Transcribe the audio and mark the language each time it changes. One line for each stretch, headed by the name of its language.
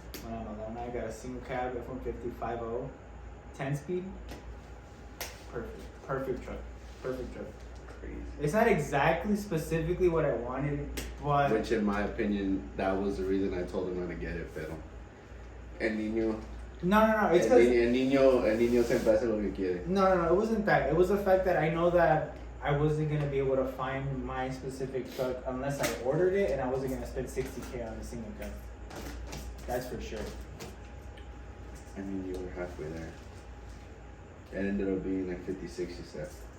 English: When I got a single cab F-150 5.0, 10-speed. Perfect truck. Crazy. It's not exactly specifically what I wanted, but which, in my opinion, that was the reason I told him not to get it,
Spanish: pero el niño.
English: No. It's because
Spanish: el niño siempre hace lo que quiere.
English: No. It wasn't that. It was the fact that I know that I wasn't gonna be able to find my specific truck unless I ordered it, and I wasn't gonna spend $60K on a single cab. That's for sure. I mean, you were halfway there. It ended up being like 56, you said.